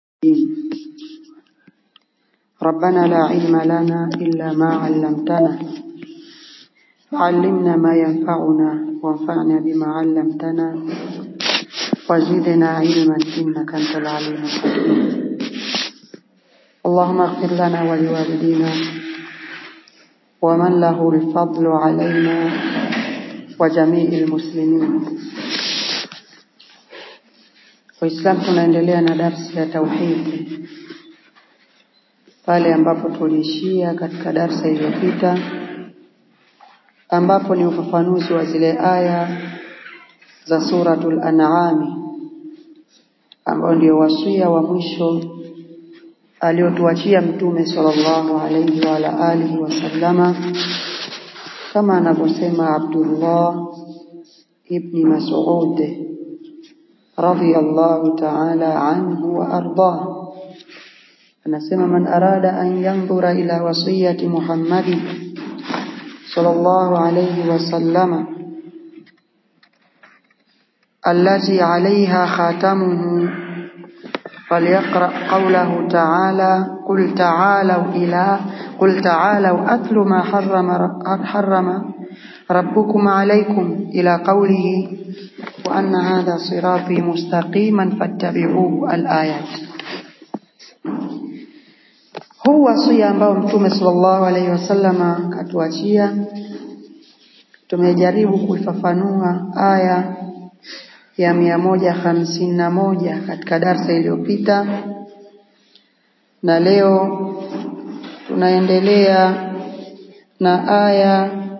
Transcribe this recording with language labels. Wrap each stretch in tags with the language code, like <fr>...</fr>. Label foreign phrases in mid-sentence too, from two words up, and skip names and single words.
<ar>ربنا لا علم لنا إلا ما علمتنا فعلمنا ما ينفعنا وانفعنا بما علمتنا وزدنا علما إنك أنت العليم الحكيم. اللهم اغفر لنا ولوالدينا ومن له الفضل علينا وجميع المسلمين.</ar> <sw>Waislamu tunaendelea na darasa ya tauhid pale ambapo tuliishia katika darasa iliyopita, ambapo ni ufafanuzi wa zile aya za suratul An'am, ambao ndio wasia wa mwisho aliotuachia Mtume</sw> <ar>صلى الله عليه وآله وسلم,</ar> <sw>kama anavyosema Abdullah ibn Mas'ud</sw> <ar>رضي الله تعالى عنه وأرضاه. Anasema من أراد أن ينظر إلى وصية محمد صلى الله عليه وسلم التي عليها خاتمه فليقرأ قوله تعالى قل تعالوا أتل ما حرم ربكم عليكم إلى قوله وأن هذا صراطي مستقيما فاتبعوه الآية.</ar> <sw>Huu wasia ambao Mtume</sw> <ar>صلى الله عليه وسلم</ar> <sw>katuachia, tumejaribu kuifafanua aya ya 151 katika darasa iliyopita, na leo tunaendelea na aya</sw>